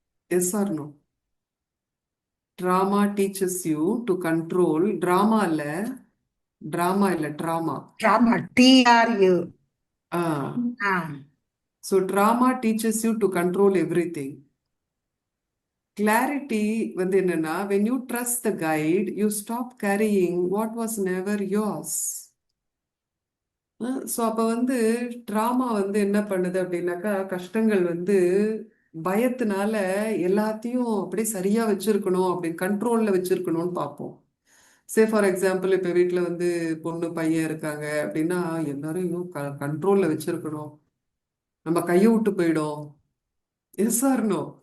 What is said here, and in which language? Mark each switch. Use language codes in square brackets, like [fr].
[en] Yes or no? Drama teachers you to control. [ta] Drama இல்ல, drama. [en] Drama, TRU. ஆ Ah, so drama teachers you to control everything. Clarity [ta] வந்து என்னன்னா, [en] when you trust the guide you stop carrying what was never yours. [ta] So அப்போ வந்து drama வந்து என்ன பண்ணுது அப்படின்னாக்கா, கஷ்டங்கள் வந்து பயத்தினால எல்லாத்தையும் அப்படியே சரியா வச்சிருக்கணும், அப்படின்னு கண்ட்ரோல்ல வச்சிருக்கணும்னு பார்ப்போம். [en] say for example, [ta] இப்போ வீட்டில் வந்து பொண்ணு பையன் இருக்காங்க அப்படின்னா, எல்லாரையும் கண்ட்ரோல்ல வச்சிருக்கணும், நம்ம கையை விட்டு போயிடும். [en] Yes or no?